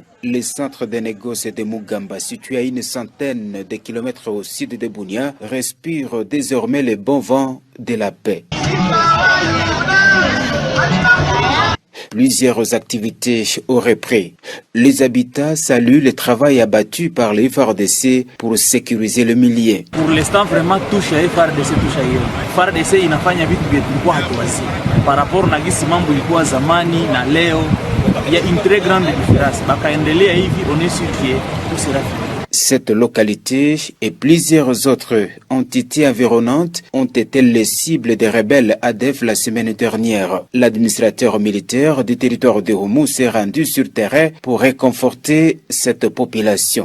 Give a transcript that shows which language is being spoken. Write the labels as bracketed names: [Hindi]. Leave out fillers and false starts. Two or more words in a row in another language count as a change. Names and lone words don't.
[French] Le centre de négoce de Mugamba, situé à une centaine de kilomètres au sud de Bunia, respire désormais le bon vent de la paix. Plusieurs activités auraient pris. Les habitats saluent le travail abattu par les FARDC pour sécuriser le milieu. Pour l'instant, vraiment, touche à FARDC, touche à hiyo. [Swahili] FARDC inafanya vitu vya tulikuwa hatuwasi. [French] Par rapport [Swahili] na gisi mambo ilikuwa zamani na leo, [French] il y a une très grande différence. [Swahili] Bakaendelea hivi, [French] on est sûr que tout sera fini. Cette localité et plusieurs autres entités environnantes ont été les cibles des rebelles ADF la semaine dernière. L'administrateur militaire du territoire de Houmou s'est rendu sur terrain pour réconforter cette population.